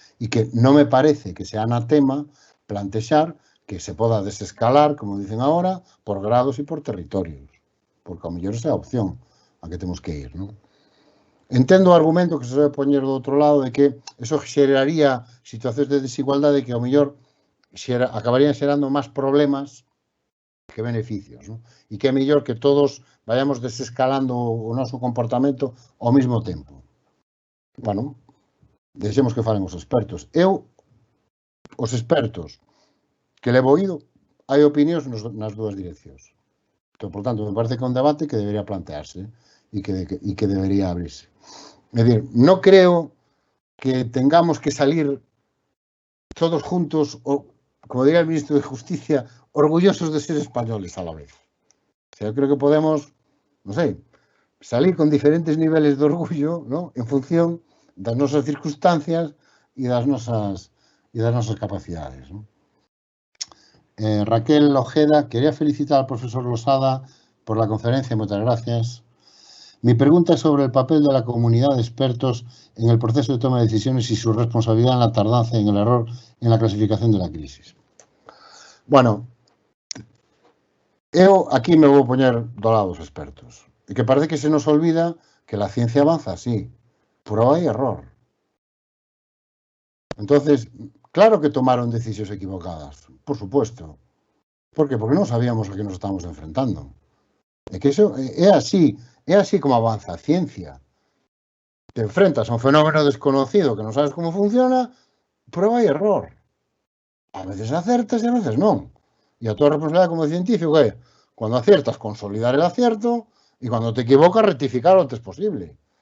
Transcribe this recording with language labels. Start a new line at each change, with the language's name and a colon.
Galician: E que non me parece que sea anatema plantexar que se poda desescalar, como dicen agora, por grados e por territorios. Porque ao mellor esa é a opción a que temos que ir, non? Entendo o argumento que se debe poñer do outro lado de que eso xeraría situacións de desigualdade que ao mellor acabarían xerando máis problemas que beneficios, non? E que é mellor que todos vayamos desescalando o noso comportamento ao mesmo tempo. Bueno, deixemos que falen os expertos. Os expertos que levo oído, hai opinións nas dúas direccións. Entón, por tanto, me parece que é un debate que debería plantearse e que debería abrirse. É dicir, non creo
Spanish: que tengamos que salir todos juntos, o, como diría el ministro de Justicia, orgullosos de ser españoles a la vez. O sea, yo creo que podemos, no sé, salir con diferentes niveles de orgullo, ¿no?, en función
Galician: das nosas circunstancias e das nosas capacidades,
Spanish: ¿no? Raquel Ojeda, quería felicitar al profesor Losada por la conferencia, muchas gracias. Mi pregunta es sobre el papel de la comunidad de expertos en el proceso de toma de decisiones y su responsabilidad en la tardanza y en el error en la clasificación de la crisis.
Galician: Bueno, eu aquí me vou poñer do lado dos expertos.
Spanish: E que parece que se nos olvida que la ciencia avanza, sí, pero hai error. Entonces, claro que tomaron decisións equivocadas, por supuesto. ¿Por qué?
Galician: Porque non sabíamos a que nos estamos enfrentando. É que eso é así como avanza a ciencia.
Spanish: Te enfrentas a un fenómeno desconocido que non sabes como funciona, prueba e error.
Galician: A veces acertas e a veces non. E a tua responsabilidade como científico é,
Spanish: cuando aciertas, consolidar el acierto
Galician: e cuando te equivocas, rectificar o antes posible.